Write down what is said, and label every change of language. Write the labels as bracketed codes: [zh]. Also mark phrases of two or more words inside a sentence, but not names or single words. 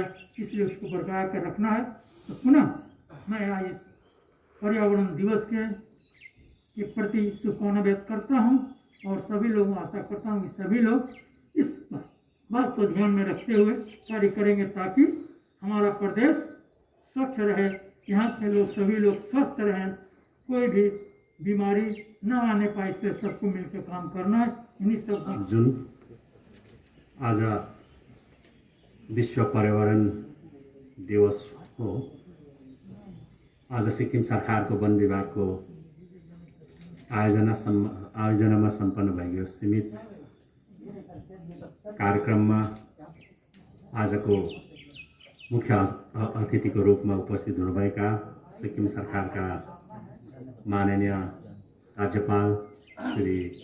[hi] इसलिए उसको बरकरार कर रखना है। तो पुनः मैं आज इस पर्यावरण दिवस के प्रति शुभकामना व्यक्त करता हूँ और सभी लोगों आशा करता हूँ कि सभी लोग इस बात को ध्यान में रखते हुए कार्य करेंगे ताकि हमारा प्रदेश स्वच्छ रहे, यहाँ के लोग सभी लोग स्वस्थ रहें, कोई भी बीमारी न आने पाए। इसलिए सबको मिलकर काम करना है। इन्हीं सब [ne] जुन आज विश्व पर्यावरण दिवस हो, आज सिक्किम सरकारको वन विभागको आयोजनामा सम्पन्न भएको सीमित कार्यक्रममा आजको मुख्य अतिथिको रूपमा उपस्थित हुनुभएका सिक्किम सरकारका माननीय राज्यपाल श्री